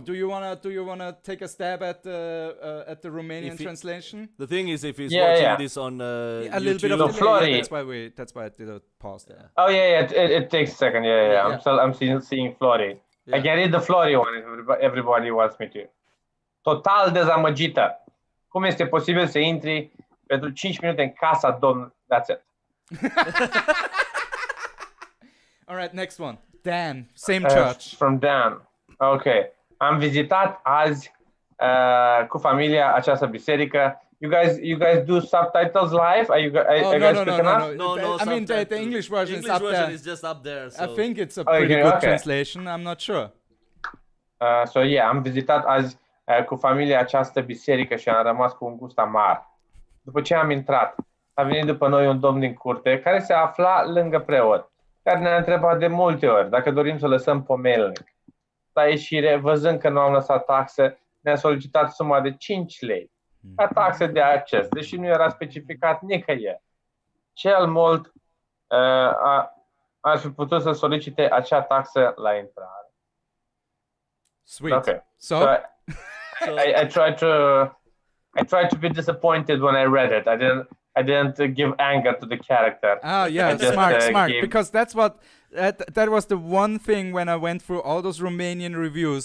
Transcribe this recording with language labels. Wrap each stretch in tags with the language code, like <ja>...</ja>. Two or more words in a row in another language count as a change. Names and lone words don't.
<en>Do you wanna take a stab at the Romanian If he- translation? The thing is, if he's Yeah, watching yeah. this on A little bit of No, delay, Flori. yeah, that's why I did a pause there. Oh yeah. It takes a second. Yeah. Yeah. I'm seeing Flori. I Yeah. can read the Flori one if everybody wants me to.</en> <ro>Total dezamăgită. Cum este posibil să intri pentru 5 minute în casa domnului?</ro> <en>That's it. All right, next one. Dan, same church. From Dan. Ok.</en> <ro>Am vizitat azi cu familia această biserică.</ro> <en>You guys do subtitles live? Are you guys quick enough? No, I mean, the subtitles. English version is English up version there. is just up there. So. I think it's a Okay, pretty good okay. translation. I'm not sure. So yeah,</en> <ro>am vizitat azi cu familia această biserică și am rămas cu un gust amar. După ce am intrat, a venit după noi un domn din curte care se afla lângă preot, care ne-a întrebat de multe ori dacă dorim să lăsăm pomelnic. La ieșire, văzând că nu am lăsat taxă, ne-a solicitat suma de 5 lei ca taxă de acces, deși nu era specificat nicăieri. Cel mult ar fi putut să solicite acea taxă la intrare.</ro> <en>Sweet. Okay. So, I tried to be disappointed when I read it. I didn't give anger to the character. yeah, I just, smart. gave- Because that's what that was the one thing when I went through all those Romanian reviews.</en>